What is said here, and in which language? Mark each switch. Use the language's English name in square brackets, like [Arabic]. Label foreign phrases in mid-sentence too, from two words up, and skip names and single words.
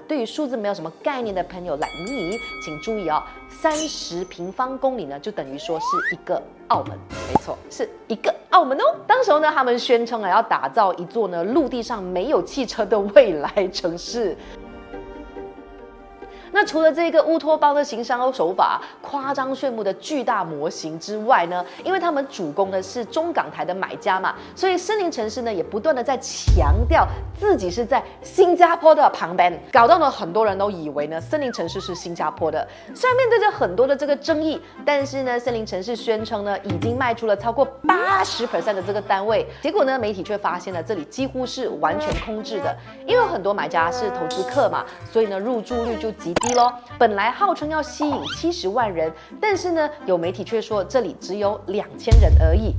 [Chinese] 對於數字沒有什麼概念的朋友來你請注意哦，30平方公里呢就等於說是一個澳門，沒錯，是一個澳門哦。當時候呢，他們宣稱要打造一座呢陸地上沒有汽車的未來城市。那除了這個烏托邦的行銷手法、誇張炫目的巨大模型之外呢，因為他們主攻的是中港台的買家嘛，所以森林城市呢也不斷的在強調自己是在新加坡的旁邊，搞到呢很多人都以為呢森林城市是新加坡的。雖然面對着很多的這個爭議，但是呢森林城市宣稱呢已經賣出了超過80% 的這個單位，結果呢媒體卻發現了這裡幾乎是完全空置的，因為有很多買家是投資客嘛，所以呢入住率就極低咯。本來號稱要吸引70萬人，但是呢有媒體卻說這裡只有2000人而已。